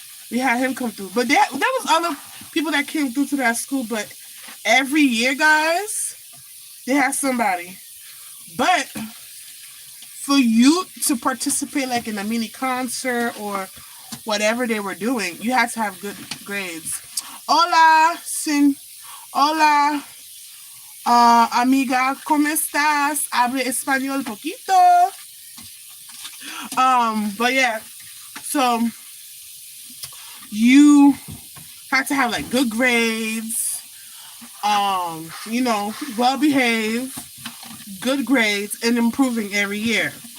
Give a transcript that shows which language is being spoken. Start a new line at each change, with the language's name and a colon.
English: We had him come through. But there was other people that came through to that school, but every year, guys, they had somebody. But for you to participate like in a mini concert or whatever they were doing, you had to have good grades.
Spanish: Hola, hola, amiga, ¿cómo estás? Hable español poquito.
English: But yeah, so you have to have like good grades, you know, well behaved, good grades, and improving every year.